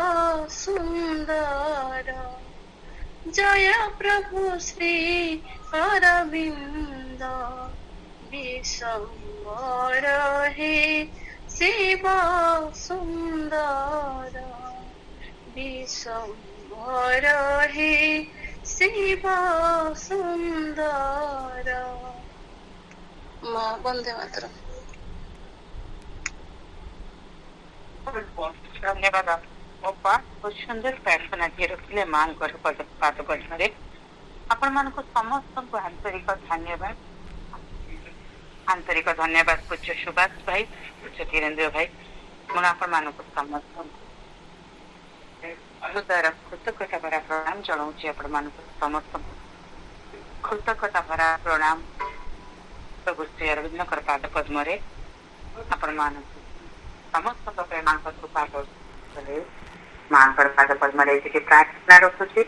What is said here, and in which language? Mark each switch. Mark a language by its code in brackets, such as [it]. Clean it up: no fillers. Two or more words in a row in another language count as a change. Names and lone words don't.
[bn] সুন্দর জয় প্রভু শ্রী অরবিন্দ বিশ্বম্বর হে শিব সুন্দর বিশ্বম্বর হে শিব সুন্দর মা বন্দে মাতরম। [or] ଧନ୍ୟବାଦ ଅପା ବହୁତ ସୁନ୍ଦର ପ୍ରାର୍ଥନା ଟିଏ ରଖିଲେ ମାଙ୍କର ପାଦ ପଦ୍ମରେ ଆପଣମାନଙ୍କୁ ସମସ୍ତଙ୍କୁ ଆନ୍ତରିକ ଧନ୍ୟବାଦ ପୂଜ୍ୟ ସୁବାସ ଭାଇ ପୂଜ୍ୟ ଧୀରେନ୍ଦ୍ର ଭାଇ ମୁଁ ଆପଣମାନଙ୍କୁ ସମସ୍ତଙ୍କୁ ହୃଦୟର କୃତଜ୍ଞତା ଭରା ପ୍ରଣାମ ଜଣାଉଛି ଆପଣମାନଙ୍କୁ ସମସ୍ତଙ୍କୁ କୃତଜ୍ଞତା ଭରା ପ୍ରଣାମ ପ୍ରଭୁ ଶ୍ରୀ ଅରବିନ୍ଦଙ୍କର ପାଦ ପଦ୍ମରେ ଆପଣମାନଙ୍କୁ ସମସ୍ତଙ୍କ ପ୍ରେମାଙ୍କ କୃପା କଲେ ମାଙ୍କର ପାଦ ପଦ୍ମରେ ଟିକେ ପ୍ରାର୍ଥନା ରଖୁଛି।